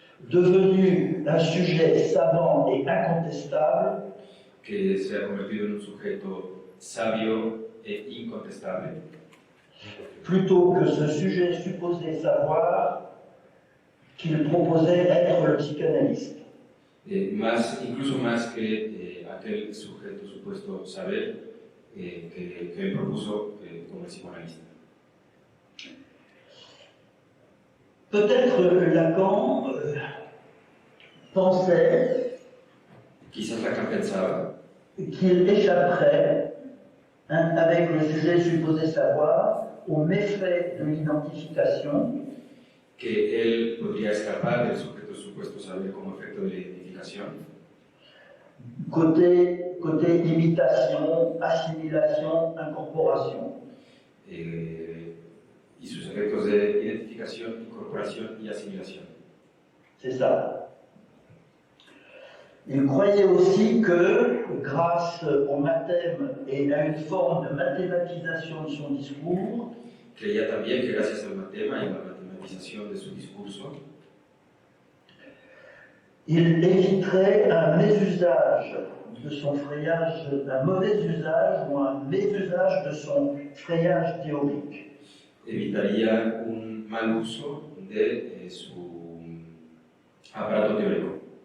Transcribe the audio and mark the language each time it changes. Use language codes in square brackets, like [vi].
[fr] devenu un sujet savant et incontestable, [es] que se ha convertido en un sujeto sabio e incontestable, [fr] plutôt que ce sujet supposé savoir qu'il proposait être le psychanalyste. [es] incluso más que aquel sujeto supuesto saber que él propuso como el psicoanalista. [fr] Peut-être Lacan pensait [es] Quizás Lacan pensaba [fr] qu'il échapperait, avec le sujet supposé savoir, aux méfaits de l'identification, [es] que él podría escapar del sujeto supuesto saber como efecto de la identificación, [fr] côté imitation, assimilation, incorporation. [es] Y sus efectos de identificación, incorporación y asimilación. [fr] C'est ça. Il croyait aussi que, grâce au mathème et à une forme de mathématisation de son discours, [es] Creía también que gracias al matema y a la matematización de su discurso, [fr] il éviterait un mésusage de son frayage, un mauvais usage ou un mésusage de son frayage théorique. [es] evitaría un mal uso de su aparato teórico.